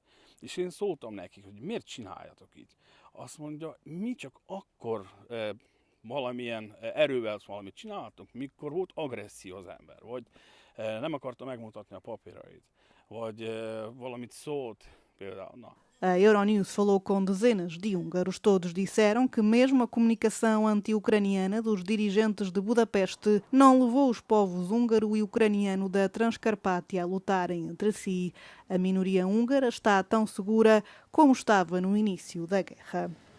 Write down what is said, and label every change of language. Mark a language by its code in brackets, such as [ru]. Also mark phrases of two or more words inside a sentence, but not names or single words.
[hu] És én szóltam nekik, hogy miért csináljatok így. Azt mondja, mi csak akkor valamilyen erővel valamit csináltunk, mikor volt agresszió az ember, vagy nem akarta megmutatni a papírait. vagy valamit szólt például. Na. [pt] A Euronews falou com dezenas de húngaros. Todos disseram que mesmo a comunicação anti-ucraniana dos dirigentes de Budapeste não levou os povos húngaro e ucraniano da Transcarpátia a lutarem entre si. A minoria húngara está tão segura como estava no início da guerra.